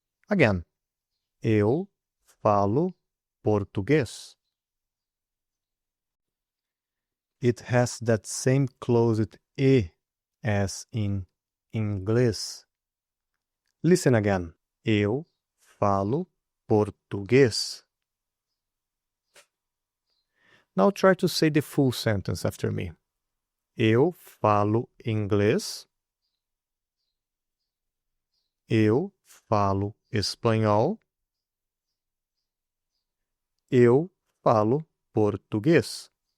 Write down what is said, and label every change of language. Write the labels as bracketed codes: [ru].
[en] Again. [pt] Eu falo português. [en] It has that same closed E as in inglês. Listen again. [pt] Eu falo português. [en] Now try to say the full sentence after me. [pt] Eu falo inglês. Eu falo espanhol. Eu falo português.